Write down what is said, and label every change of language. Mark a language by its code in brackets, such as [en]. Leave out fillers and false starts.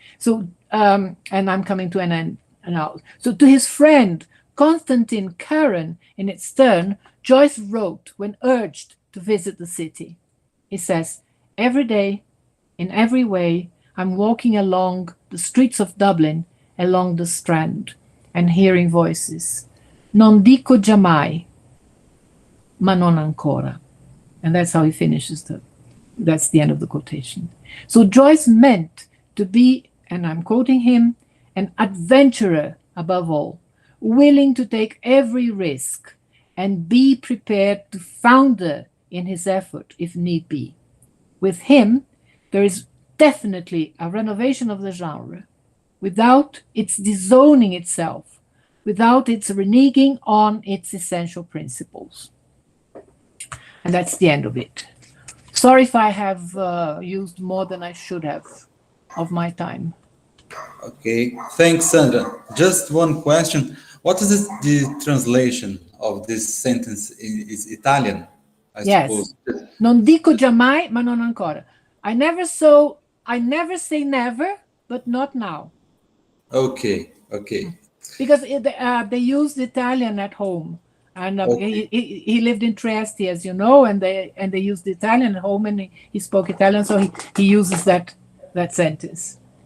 [en] So, and I'm coming to an end now. So to his friend, Constantine Curran, in its turn, Joyce wrote when urged to visit the city. He says, every day, in every way, I'm walking along the streets of Dublin, along the Strand, and hearing voices. [it] Non dico giammai, ma non ancora. [en] And that's how he finishes that's the end of the quotation. So Joyce meant to be, and I'm quoting him, an adventurer above all, willing to take every risk and be prepared to founder in his effort if need be. With him, there is definitely a renovation of the genre, without its disowning itself, without its reneging on its essential principles. And that's the end of it. Sorry if I have used more than I should have of my time. Okay, thanks, Sandra. Just one question. What is the translation of this sentence? Is Italian, I suppose. [it] Non dico giammai, ma non ancora. [en] I never say never, but not now. Okay. Because they used Italian at home, and okay. he lived in Trieste, as you know, and they used Italian at home, and he spoke Italian, so he uses that sentence.